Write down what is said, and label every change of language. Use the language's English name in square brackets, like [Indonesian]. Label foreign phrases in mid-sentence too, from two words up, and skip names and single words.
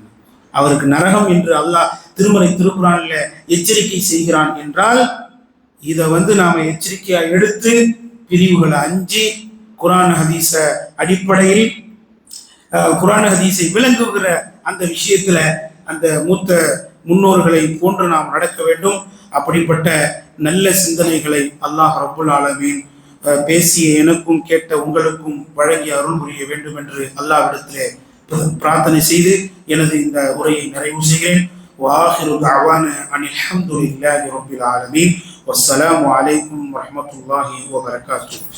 [Tamil] அவருக்கு நரகம் என்று அல்லாஹ் திருமறை திருக்குறான்ல எச்சரிக்கை செய்கிறான் என்றால் இதை நாம எச்சரிக்கையா எடுத்து பிரிவுகளை 5 குர்ஆன் ஹதீஸ அடிப்படையில் குர்ஆன் ஹதீஸை விளங்குகிற அந்த விஷயத்துல அந்த மூத்த முன்னோர்களை போன்று நாம் நடக்க வேண்டும். அப்படிப்பட்ட நல்ல சிந்தனைகளை [Arabic] الله رب العالمين [Tamil] பேசிய எனக்கும் கேட்ட உங்களுக்கும் வழங்கி அருள் புரிய வேண்டும் என்று அல்லாஹ்விடத்திலே பிரார்த்தனை செய்து எனது இந்த உரையை நிறைவு செய்கிறேன். [Arabic] وآخر دعوانا أن الحمد لله رب العالمين والسلام عليكم ورحمة الله وبركاته.